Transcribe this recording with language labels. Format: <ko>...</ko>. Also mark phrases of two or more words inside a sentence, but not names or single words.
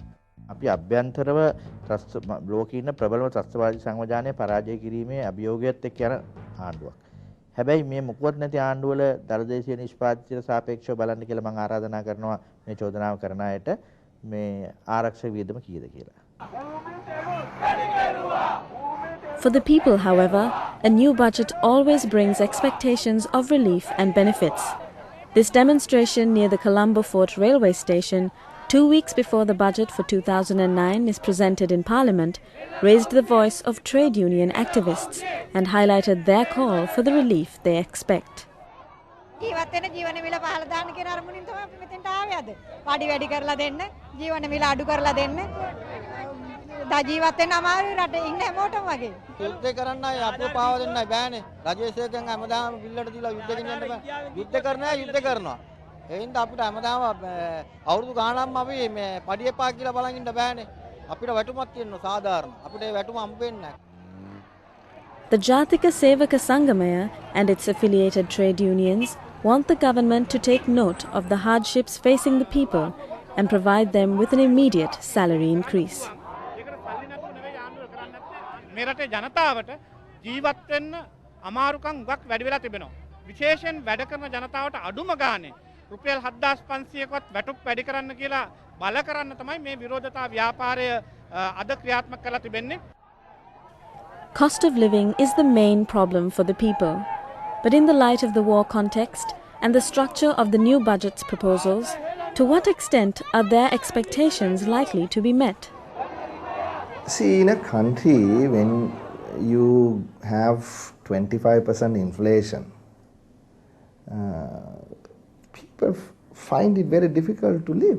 <si>අපි අභ්‍යන්තරව ලෝකේ ඉන්න ප්‍රබලම ත්‍රස්තවාදී සංවිධානය පරාජය කිරීමේ අභියෝගයත් එක්ක යන ආණ්ඩුවක්. හැබැයි මේ මොකවත් නැති ආණ්ඩුවල දරදේශීය නිෂ්පාදිතයට සාපේක්ෂව බලන්න කියලා මම ආරාධනා කරනවා මේ චෝදනාව කරන අයට මේ ආරක්ෂක වියදම කීයද කියලා.</si> <en>For the people, however, a new budget always brings expectations of relief and benefits. This demonstration near the Colombo Fort railway station, 2 weeks before the budget for 2009 is presented in Parliament, raised the voice of trade union activists and highlighted their call for the relief they expect.</en> <si>ජීවත් වෙන ජීවන මිල පහළ දාන්න කියන අරමුණින් තමයි අපි මෙතෙන්ට ආවේ අද. පාඩි වැඩි කරලා දෙන්න, ජීවන මිල අඩු කරලා දෙන්න. දා ජීවත් වෙන්න අමාරුයි රටේ ඉන්න හැමෝටම වගේ. යුද්ධ කරන්නයි අපිව පාව දෙන්නයි බෑනේ. රජයේ සේකයන් හැමදාම බිල්ලට දීලා යුද්ධ ගෙනියන්න බෑ. යුද්ධ කරනවා යුද්ධ කරනවා. ඒ හින්දා අපිට හැමදාම අවුරුදු ගාණක්ම අපි මේ පඩි එපා කියලා බලන් ඉන්න බෑනේ. අපිට වැටුමක් තියෙනවා සාධාරණ. අපිට ඒ වැටුම හම්බ වෙන්නේ නැහැ.</si> <en>The Jatika Sevaka Sangamaya and its affiliated trade unions want the government to take note of the hardships facing the people and provide them with an immediate salary increase.</en> <si>මේ රටේ ජනතාවට ජීවත් වෙන්න අමාරුකම් ගොඩක් වැඩි වෙලා තිබෙනවා. විශේෂයෙන් වැඩ කරන ජනතාවට අඩුම ගානේ රුපියල් 7500කවත් වැටුප් වැඩි කරන්න කියලා බල කරන්න තමයි මේ විරෝධතා ව්‍යාපාරය අද ක්‍රියාත්මක කරලා තිබෙන්නේ.</si> <en>Cost of living is the main problem for the people. But in the light of the war context and the structure of the new budget's proposals, to what extent are their expectations likely to be met? See, in a country when you have 25% inflation, people find it very difficult to live.</en>